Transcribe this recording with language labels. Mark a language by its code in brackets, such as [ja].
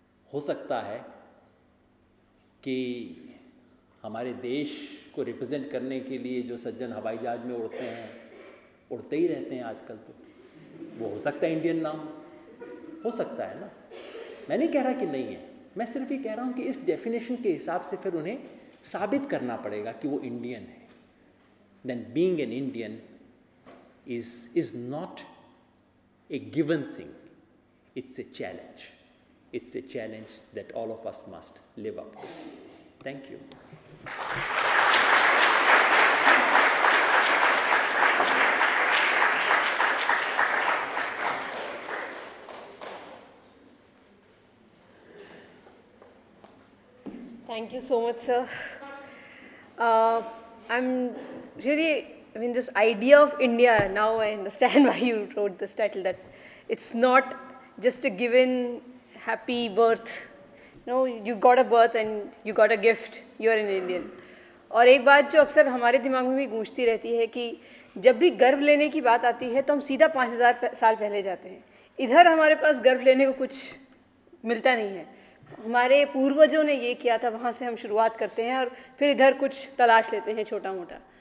[hi] हो सकता है कि हमारे देश को रिप्रेजेंट करने के लिए जो सज्जन हवाई जहाज में उड़ते हैं, उड़ते ही रहते हैं आजकल, तो वो हो सकता है इंडियन ना हो सकता है ना। मैं नहीं कह रहा कि नहीं है, मैं सिर्फ ये कह रहा हूँ कि इस डेफिनेशन के हिसाब से फिर उन्हें साबित करना पड़ेगा कि वो इंडियन है। [en] Then being an Indian is not a given thing, it's a challenge. It's a challenge that all of us must live up to. Thank you. Thank you so much, sir. I'm really, this idea of India, now I understand why you wrote this title, that it's not just a given happy birth. No, you got a birth and you got a gift, you're an Indian. [hi] और एक बात जो अक्सर हमारे दिमाग में भी गूंजती रहती है कि जब भी गर्व लेने की बात आती है तो हम सीधा 5000 साल पहले जाते हैं। इधर हमारे पास गर्व लेने को कुछ मिलता नहीं है। हमारे पूर्वजों ने ये किया था, वहाँ से हम शुरुआत करते हैं और फिर इधर कुछ तलाश लेते हैं छोटा मोटा।